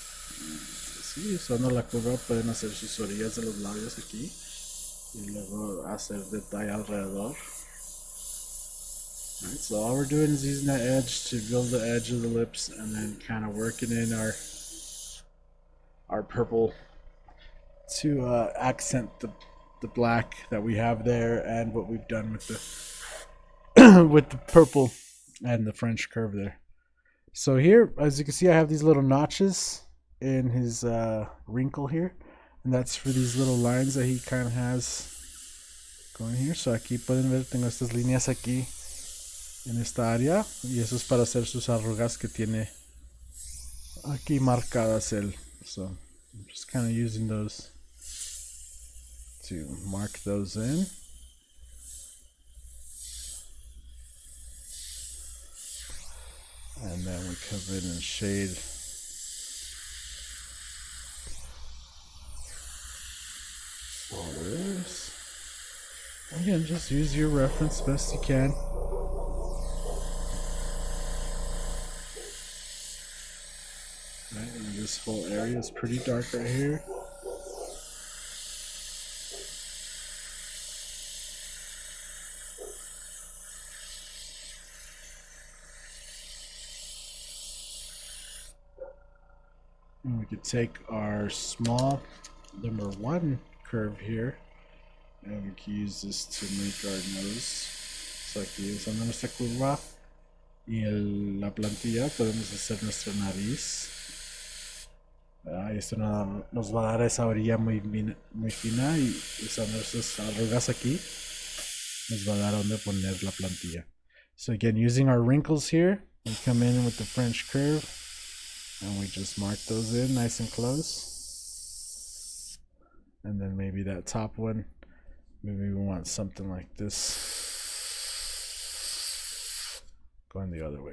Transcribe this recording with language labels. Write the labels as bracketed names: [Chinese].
[Spanish] Sí, usando la curva pueden hacer sus orillas de los labios aquí y luego hacer detalle alrededor. [English] Right, so all we're doing is using that edge to build the edge of the lips and then kind of working in our purple to accent the black that we have there and what we've done with the with the purple and the French curve there. So here, as you can see, I have these little notches in his wrinkle here, and that's for these little lines that he kind of has going here. [Spanish] So aquí pueden ver, tengo estas líneas aquí en esta área y eso es para hacer sus arrugas que tiene aquí marcadas él. [English] So I'm just kind of using those to mark those in. And then we come in and shade all this. Again, just use your reference best you can. Right, and this whole area is pretty dark right here. And we could take our small number 1 curve here and we can use this to make our nose. [Spanish] So aquí usando nuestra curva y la plantilla podemos hacer nuestra nariz. Y esto nos va a dar esa orilla muy fina y usando estas arrugas aquí nos va a dar donde poner la plantilla. [English] So again, using our wrinkles here, we come in with the French curve and we just mark those in nice and close. And then maybe that top one, maybe we want something like this going the other way, right?